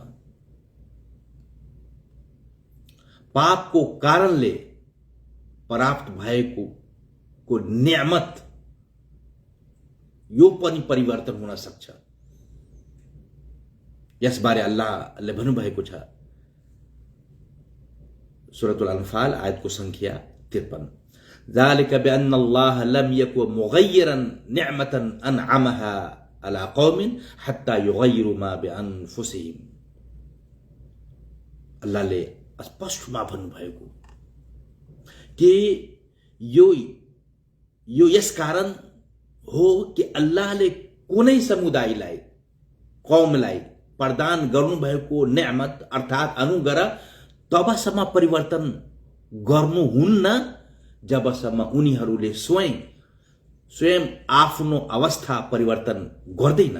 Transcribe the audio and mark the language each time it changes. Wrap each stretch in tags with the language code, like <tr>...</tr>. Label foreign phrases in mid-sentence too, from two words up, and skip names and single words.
<ne>पापको कारणले प्राप्त भएको नियामत यो पनि परिवर्तन हुन सक्छ। यसबारे अल्लाहले भन्नुभएको छ सूरतुल अनफाल आयतको संख्या 53।</ne> <ar>ذلك بأن الله لم يكن مغيرا نعمة أنعمها على قوم حتى يغيروا ما بأنفسهم।</ar> <ne>अल्लाहले स्पष्टमा भन्नुभएको कि यो यस कारण हो कि अल्लाहले कुनै समुदायलाई, कौमलाई प्रदान गर्नुभएको नेमत अर्थात् अनुग्रह तबसम्म परिवर्तन गर्नुहुन्न जबसम्म उनीहरूले स्वयं आफ्नो अवस्था परिवर्तन गर्दैनन्।</ne>